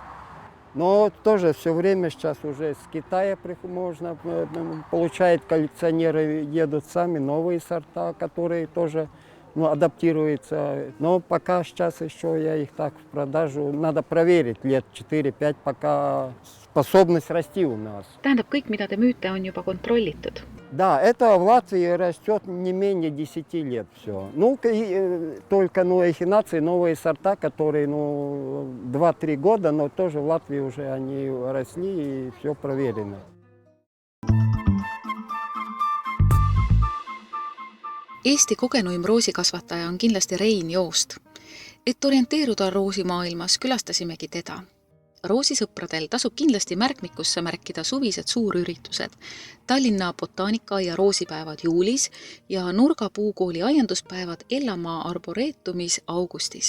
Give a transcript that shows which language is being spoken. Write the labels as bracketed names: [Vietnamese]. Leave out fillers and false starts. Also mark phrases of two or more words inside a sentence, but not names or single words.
[Russian] Но тоже все время сейчас уже с Китая можно получать, коллекционеры едут сами, новые сорта, которые тоже адаптируется. Но пока сейчас еще я их так в продажу, надо проверить лет 4-5, пока способность расти у нас. [Estonian] Tähendab, kõik, mida te müüte, on juba kontrollitud? [Russian] Да, это в Латвии растет не менее 10 лет все. Только эхинации, новые сорта, которые 2-3 года, но тоже в Латвии уже они росли и все проверено. [Estonian] Eesti kogenuim roosikasvataja on kindlasti Rein Joost. Et orienteeruda roosimaailmas, külastasimegi teda. Roosisõpradel tasub kindlasti märkmikusse märkida suvised suurüritused, Tallinna botaanikaaia roosipäevad juulis ja Nurga puukooli aianduspäevad Ellamaa arboreetumis augustis.